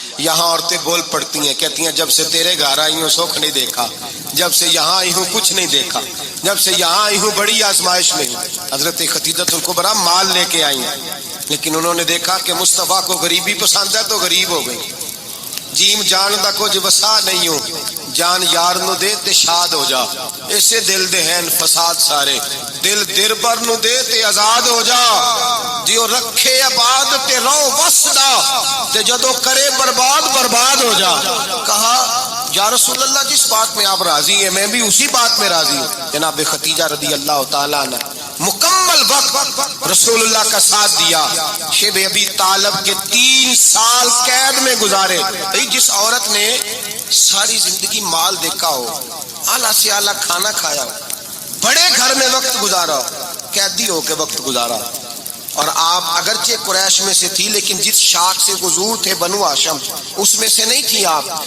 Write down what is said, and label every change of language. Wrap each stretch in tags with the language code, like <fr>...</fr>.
<ur>یہاں عورتیں بول پڑتی ہیں, کہتی ہیں جب سے تیرے گھر آئی ہوں سکھ نہیں دیکھا, جب سے یہاں آئی ہوں کچھ نہیں دیکھا, جب سے یہاں آئی ہوں بڑی آزمائش میں ہوں. حضرت خدیجہ الکبریٰ مال لے کے آئی ہیں, لیکن انہوں نے دیکھا کہ مصطفیٰ کو غریبی پسند ہے تو غریب ہو گئی.</ur> <pa>جیم جان دا کچھ وسا نہیں ہو, جان یار نو دے تے شاد ہو جا, ایسے دل دے ہیں فساد سارے, دل دربر نو دے تے آزاد ہو جا, جیو رکھے آباد تے رو وسدا, تے جدو کرے برباد ہو جا.</pa> <ur>کہا یا رسول اللہ جس بات میں آپ راضی ہیں میں بھی اسی بات میں راضی ہوں. جناب خدیجہ رضی اللہ تعالیٰ عنہ مکمل وقت رسول اللہ کا ساتھ دیا. شیب ابی طالب کے 3 سال قید میں گزارے. جس عورت نے ساری زندگی مال دیکھا ہو, اعلیٰ سے اعلیٰ کھانا کھایا ہو, بڑے گھر میں وقت گزارا, قیدی ہو کے وقت گزارا, اور آپ اگرچہ قریش میں سے تھی لیکن جس شاخ سے حضور تھے بنو ہاشم اس میں سے نہیں تھی آپ.</ur>